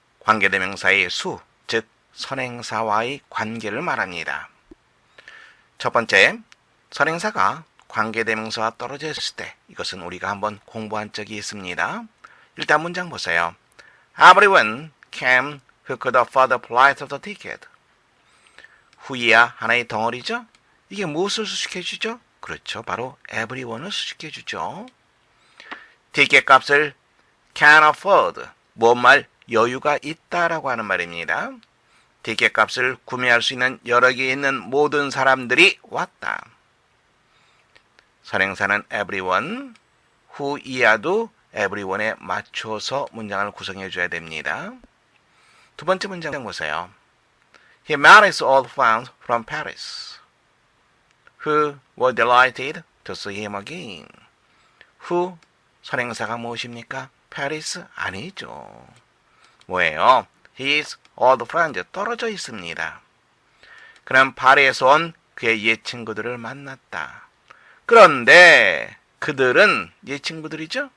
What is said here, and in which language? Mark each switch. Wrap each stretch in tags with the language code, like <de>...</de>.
<ko>관계대명사의 수, 즉 선행사와의 관계를 말합니다. 첫 번째, 선행사가 관계대명사와 떨어져 있을 때, 이것은 우리가 한번 공부한 적이 있습니다. 일단 문장 보세요.</ko> <en>Everyone came who could afford the price of the ticket.</en> <ko>who이야 하나의 덩어리죠? 이게 무엇을 수식해주죠? 그렇죠. 바로 everyone을 수식해주죠. 티켓 값을 can afford, 무엇말 여유가 있다라고 하는 말입니다. 티켓 값을 구매할 수 있는 여력이 있는 모든 사람들이 왔다. 선행사는 everyone, who이야도 everyone에 맞춰서 문장을 구성해 줘야 됩니다. 두 번째 문장 보세요.</ko> <en>He met his old friends from Paris, who were delighted to see him again.</en> <ko>who, 선행사가 무엇입니까? Paris 아니죠. 뭐예요?</ko> <en>His old friends</en> <ko>떨어져 있습니다. 그는 파리에서 온 그의 옛 친구들을 만났다. 그런데 그들은 옛 친구들이죠?</ko>